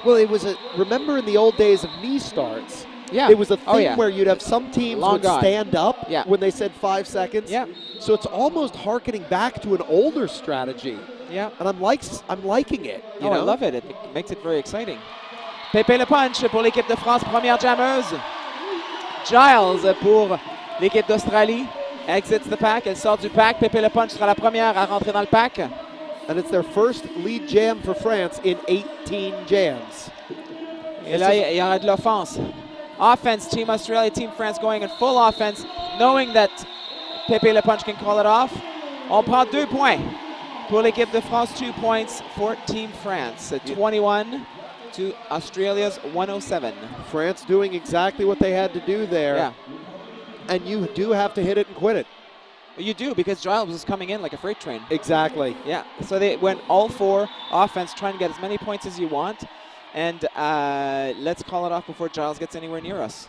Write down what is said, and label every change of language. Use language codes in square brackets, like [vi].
[en] Well, it was remember in the old days of knee starts, yeah. It was a thing where you'd have some teams would stand up when they said 5 seconds. Yeah. So it's almost hearkening back to an older strategy. Yeah. And I'm liking it. You know? I love it. It makes it very exciting. [fr] Pépé Le Punch pour l'équipe de France, première jammeuse. Giles pour l'équipe d'Australie. [en] Exits the pack, [fr] elle sort du pack. Pépé Le Punch sera la première à rentrer dans le pack. [en] And it's their first lead jam for France in 18 jams. [fr] Et là, il y aura de l'offense. [en] Offense, Team Australia, Team France going in full offense, knowing that Pépé Le Punch can call it off. [fr] On prend 2 points pour l'équipe de France, [en] 2 points for Team France. 21 to Australia's 107. France doing exactly what they had to do there. Yeah. And you do have to hit it and quit it. You do, because Giles was coming in like a freight train. Exactly. Yeah, so they went all 4 offense, trying to get as many points as you want. And let's call it off before Giles gets anywhere near us.